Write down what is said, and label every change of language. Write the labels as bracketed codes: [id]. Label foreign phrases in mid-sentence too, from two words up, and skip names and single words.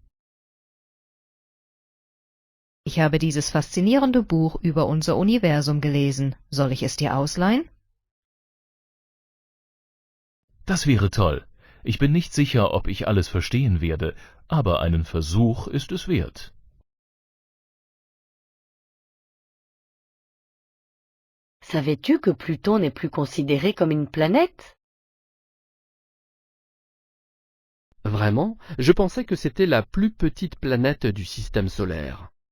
[de] Ich habe dieses faszinierende Buch über unser Universum gelesen. Soll ich es dir ausleihen? Das wäre toll. Ich bin nicht sicher, ob ich alles verstehen werde, aber einen Versuch ist es wert. [fr] Savais-tu que Pluton n'est plus considéré comme une planète? Vraiment, je pensais que c'était la plus petite planète du système solaire.